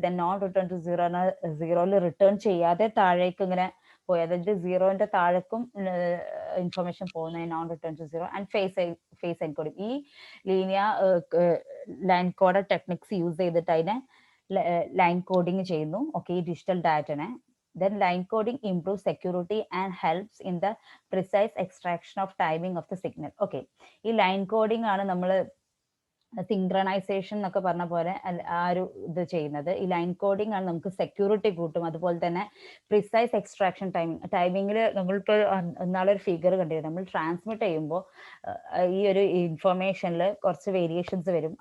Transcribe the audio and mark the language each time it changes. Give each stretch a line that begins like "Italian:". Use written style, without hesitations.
Malayalam: Then non return to zero എന്ന സീറോയിൽ return ചെയ്യാതെ താഴേക്ക് ഇങ്ങനെ പോയി, അതായത് സീറോന്റെ താഴേക്കും ഇൻഫർമേഷൻ പോകുന്ന non return to zero. And face encoding, ഈ linear line code techniques use ചെയ്തിട്ട് അതിനെ ലൈൻ കോഡിങ് ചെയ്യുന്നു. ഓക്കെ, ഈ digital ഡാറ്റനെ.
English: Then line coding improves security and helps in the precise extraction of timing of the signal.
Malayalam: Okay, ഈ line coding ആണ് നമ്മൾ synchronisation എന്നൊക്കെ പറഞ്ഞ പോലെ ആ ഒരു ഇത് ചെയ്യുന്നത്. ഈ ലൈൻ കോഡിംഗ് ആണ് നമുക്ക് സെക്യൂരിറ്റി കൂട്ടും. അതുപോലെ തന്നെ പ്രിസൈസ് എക്സ്ട്രാക്ഷൻ ടൈമിങ്ങിൽ നമ്മളിപ്പോൾ നാളെ ഒരു ഫിഗർ കണ്ടിരുന്നു. നമ്മൾ ട്രാൻസ്മിറ്റ് ചെയ്യുമ്പോൾ ഈ ഒരു ഇൻഫർമേഷനിൽ കുറച്ച് വേരിയേഷൻസ് വരും.